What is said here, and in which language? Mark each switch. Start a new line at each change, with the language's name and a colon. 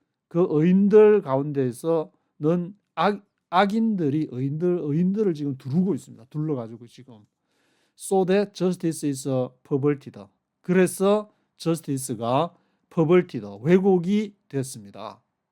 Korean: 그 의인들 가운데에서는 악인들이 의인들을 지금 두르고 있습니다. 둘러가지고 지금.
English: So that justice is perverted.
Korean: 그래서 justice가 perverted, 왜곡이 됐습니다.